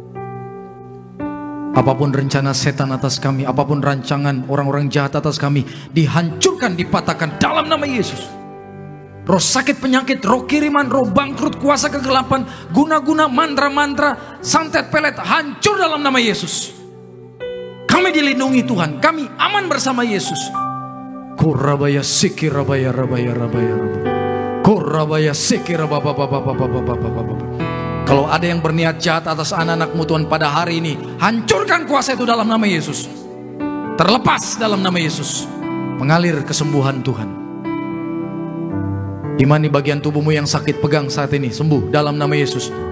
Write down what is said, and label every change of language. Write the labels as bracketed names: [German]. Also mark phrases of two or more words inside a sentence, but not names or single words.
[Indonesian] Apapun rencana setan atas kami, apapun rancangan orang-orang jahat atas kami, dihancurkan, dipatahkan dalam nama Yesus. Roh sakit, penyakit, roh kiriman, roh bangkrut, kuasa kegelapan, guna-guna, mantra-mantra, santet, pelet, hancur dalam nama Yesus. Kami dilindungi Tuhan, kami aman bersama Yesus. Korabaya siki rabaya rabaya rabaya rabaya. Korabaya siki rabaya. Kalau ada yang berniat jahat atas anak-anak-Mu Tuhan pada hari ini, hancurkan kuasa itu dalam nama Yesus. Terlepas dalam nama Yesus. Mengalir kesembuhan Tuhan. Di mana bagian tubuhmu yang sakit, pegang saat ini, sembuh dalam nama Yesus.